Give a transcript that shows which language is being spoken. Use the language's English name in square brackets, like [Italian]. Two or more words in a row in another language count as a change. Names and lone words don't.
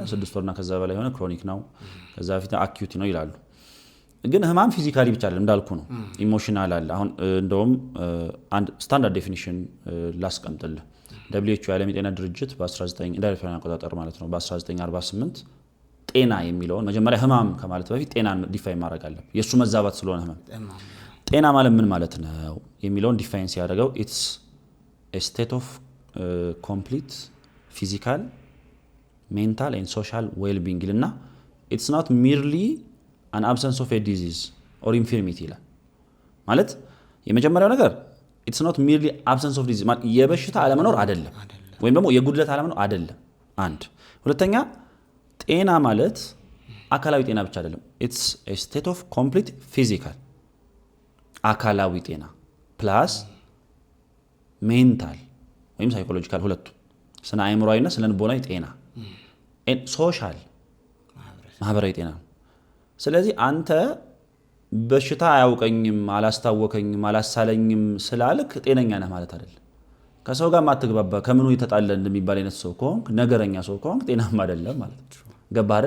[Amharic] 6 ወርና ከዛ በላይ ሆነ ክሮኒክ ነው፣ ከዛ በፊት አኪዩት ነው ይላሉ። ግን ህማም ፊዚካሊ ብቻ አይደለም እንዳልኩ ነው፣ ኢሞሽናል አለ። አሁን እንደውም አንድ [English] standard definition [Amharic] ላስቀምጥልህ። WHO የዓለም የጤና ድርጅት በ19 ኢንዳይሬክት አቆጣጠር ማለት ነው በ1948 ጤና የሚለውን መጀመሪያ ህማም ከማለት በፊት ጤናን ዲፋይን ማድረግ አለ። የሱ መዛባት ስለሆነ ህመም ጤና ማለት ምን ማለት ነው የሚለውን ዲፋይን ሲያደርገው [English] it's a state of complete physical mental and social well-being [Amharic] ይልና [English] it's not merely an absence of a disease or infirmity [Amharic] ይላል። ማለት የመጀመሪያው ነገር [English] it's not merely absence of disease [Amharic] ማለት የበሽታ አለመኖር አይደለም ወይም ደግሞ የጉድለት አለመኖር አይደለም። አንድ ሁለተኛ ጤና ማለት አካላዊ ጤና ብቻ አይደለም። [English] it's a state of complete physical [Amharic] አካላዊ ጤና ፕላስ ሜንታል ወይም ሳይኮሎጂካል ሁለቱ ስነ አእምሮአዊና ስነ ልቦናዊ ጤና ሶሻል ማህበራዊ ጤና። ስለዚህ አንተ በሽታ አያውቀኝም አላስታወከኝም አላሳለኝም ስላልክ ጤነኛ ነህ ማለት አይደለም። ከሰው ጋር ማትግባባ ከምኑ የተጣለ እንደሚባል አይነት ሰው ከሆንክ ነገረኛ ሰው ከሆንክ ጤናማ አይደለም ማለት ነው። ገባህ አይደል?